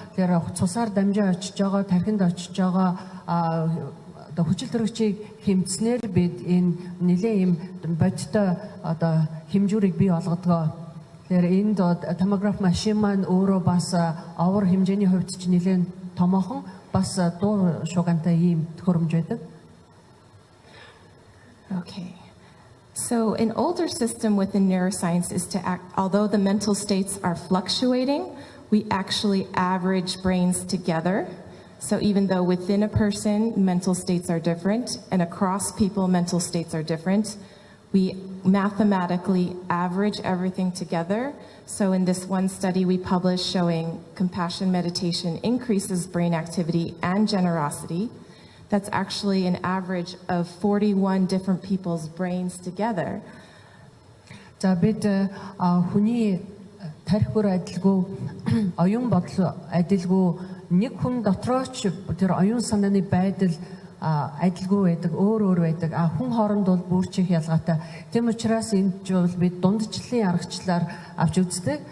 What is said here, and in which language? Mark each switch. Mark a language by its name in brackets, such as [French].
[Mongolian] Тэр цусаар дамжаа очиж байгаа, тархинд очиж байгаа хүчил төрөгчийг хэмжснээр бид энэ нэлээ юм бодтой хэмжүүрийг бий болгодгоо. Тэгэхээр энд томограф машин маань өөрөө бас овор хэмжээний хувьд ч нэлээд томоохон бас дуу шугантай ийм төхөөрөмж байдаг. [English] Okay. So an older system within neuroscience is to act, although the mental states are fluctuating, we actually average brains together. So even though within a person, mental states are different, and across people, mental states are different, we mathematically average everything together. So in this one study we published showing compassion meditation increases brain activity and generosity. That's actually an average of 41 different people's brains together. [Mongolian] За бид хүний тарих бүр адилгүй, оюун бодол адилгүй, нэг хүн дотрооч тэр оюун санааны байдал адилгүй байдаг, өөр байдаг. Хүн хооронд бол бүрчих ялгаатай. Тийм учраас энд бол бид дундчлалын аргачлалаар авч үздэг.